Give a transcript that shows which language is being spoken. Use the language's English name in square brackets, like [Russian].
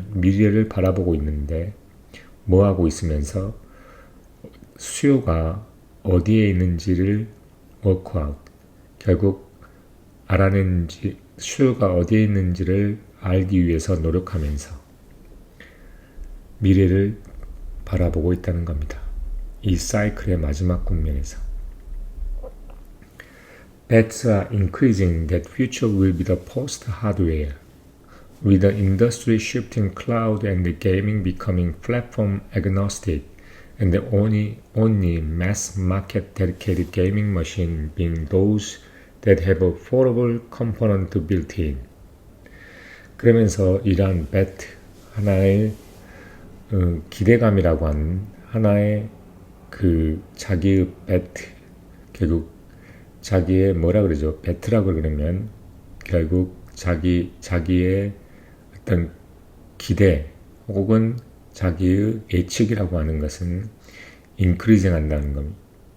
[Korean] 미래를 바라보고 있는데 뭐 하고 있으면서 수요가 어디에 있는지를 워크아웃. 결국 알아내는지, 수요가 어디에 있는지를 알기 위해서 노력하면서 미래를 바라보고 있다는 겁니다. 이 사이클의 마지막 국면에서. [English] Bets are increasing that future will be the post-hardware, with the industry shifting cloud and the gaming becoming platform agnostic, and the only mass market dedicated gaming machine being those that have a foldable component built in. [Korean] 그러면서 이러한 bet, 하나의 기대감이라고 하는 하나의 그 자기의 bet, 결국 자기의 뭐라 그러죠? bet라고 그러면 결국 자기의 어떤 기대 혹은 자기의 예측이라고 하는 것은 increasing 한다는 겁니다.